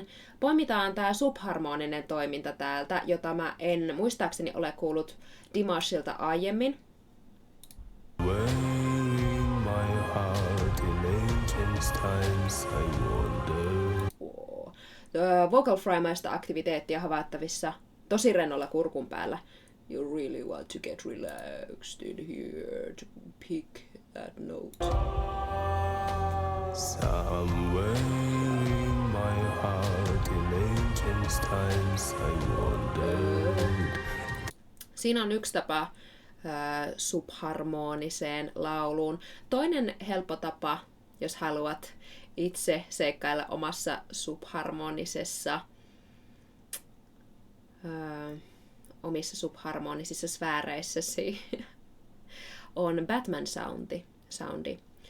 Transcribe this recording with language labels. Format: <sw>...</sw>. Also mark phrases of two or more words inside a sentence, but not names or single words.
<fi>Poimitaan tämä subharmoninen toiminta täältä, jota mä en muistaakseni ole kuullut Dimashilta aiemmin.</fi> <en>Vocal fry-</en> <fi>maista aktiviteettia havaittavissa tosi rennolla kurkun päällä.</fi> <en>You really want to get relaxed in here to pick that note. Somewhere in my heart in ancient times I wondered.</en> <fi>Siinä on yksi tapa subharmoniseen lauluun. Toinen helppo tapa, jos haluat itse seikkailla omassa subharmonisessa omissa subharmonisissa sfääreissäsi, on Batman-soundi.</fi>